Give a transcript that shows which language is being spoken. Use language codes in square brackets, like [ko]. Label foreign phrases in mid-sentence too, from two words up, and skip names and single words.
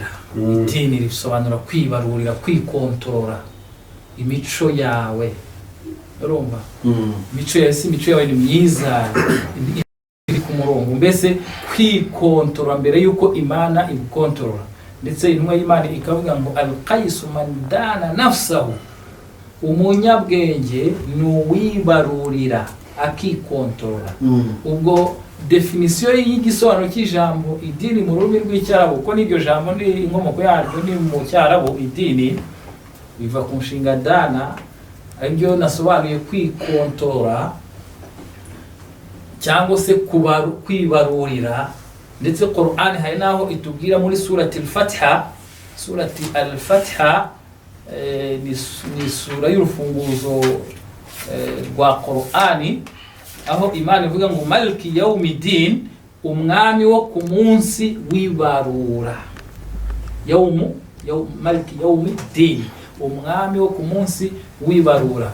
[rw] Idini risobanura kwibarurira, kwikontorora imico yawe. Urumva? Imico yawe si imico yawe ni myiza, iri ku murongo, mbese kwikontorora mbere yuko Imana igukontorora. Ndetse intumwa y'Imana ikavuga ngo [ar] الكيس من دان نفسه, [rw] umunyabwenge ni uwibarurira akikontorora. Ubwo definisiyo y'igisobanuro cy'ijambo idini mu rurimi rw'icyarabu, kuko n'iryo jambo ni inkomoko yaryo ni mu cyarabu, idini biva ku nshinga dana, aribyo nasobanuye kwikontorora cyangwa se kwibarurira. Ndetse Qur'ani hari naho itubwira muri surati al-Fatiha, ni sura y'urufunguzo rwa Qur'ani, aho Imana ivuga ngo [ar] مالك يوم الدين, [rw] umwami wo ku munsi w'ibarura. [ar] مالك يوم الدين, [rw] umwami wo ku munsi w'ibarura.